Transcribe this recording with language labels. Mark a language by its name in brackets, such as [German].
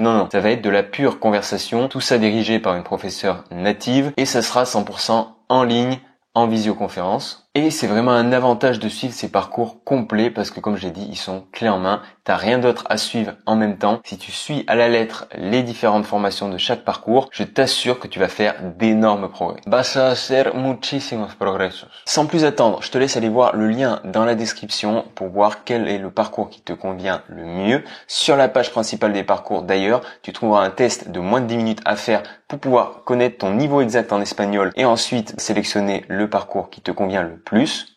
[French] Non, ça va être de la pure conversation. Tout ça dirigé par une professeure native et ça sera 100% en ligne, en visioconférence. Et c'est vraiment un avantage de suivre ces parcours complets parce que comme je l'ai dit, ils sont clés en main. T'as rien d'autre à suivre en même temps. Si tu suis à la lettre les différentes formations de chaque parcours, je t'assure que tu vas faire d'énormes progrès. [Spanish] Vas a hacer muchísimos progresos. [French] Sans plus attendre, je te laisse aller voir le lien dans la description pour voir quel est le parcours qui te convient le mieux. Sur la page principale des parcours d'ailleurs, tu trouveras un test de moins de 10 minutes à faire pour pouvoir connaître ton niveau exact en espagnol et ensuite sélectionner le parcours qui te convient le plus.